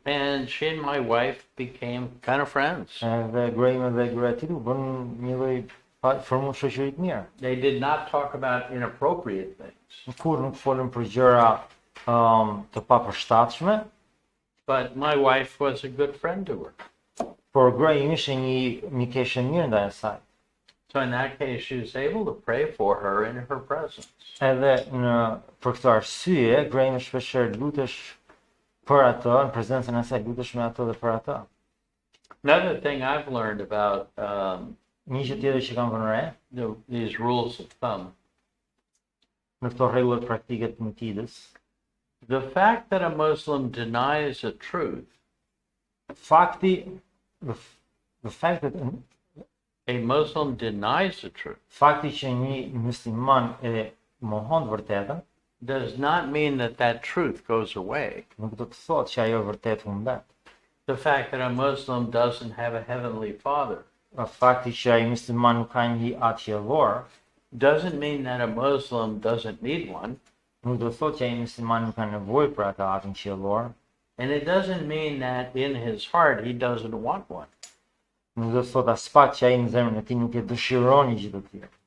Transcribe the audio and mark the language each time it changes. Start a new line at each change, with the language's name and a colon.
English: And she and my wife became kind of friends.
Albanian: Edhe gruaja ime dhe gruaja e tij u bën një lloj formë shoqëri të mirë.
English: They did not talk about inappropriate things.
Albanian: Kur nuk folën për gjëra të papërshtatshme,
English: But my wife was a good friend to her.
Albanian: por gruaja ime ishte një mikeshe mirë ndaj asaj.
English: So in that case, she was able to pray for her in her presence.
Albanian: Edhe për këtë arsye, gruaja ime shpeshherë lutesh për atë, në prezencën e saj lutesh me atë dhe për atë.
English: Another thing I've learned about
Albanian: Një gjë tjetër që kam vënë re,
English: these rules of thumb,
Albanian: në këto rregullat praktike të mëtitës,
English: the fact that a Muslim denies a truth, fakti the fact that a Muslim denies the truth,
Albanian: fakti që një musliman e mohon të vërtetën,
English: does not mean that that truth goes away.
Albanian: nuk do të thotë që ajo vërtet humbet.
English: The fact that a Muslim doesn't have a heavenly father
Albanian: Fakti që ai musliman nuk ka një atë qiellor,
English: doesn't mean that a Muslim doesn't need one.
Albanian: nuk do të thotë që ai musliman nuk ka nevojë për atë atën qiellor,
English: And it doesn't mean that in his heart he doesn't want one.
Albanian: nuk do të thotë as pak që ai në zemrën e tij nuk e dëshiron një gjë të tillë.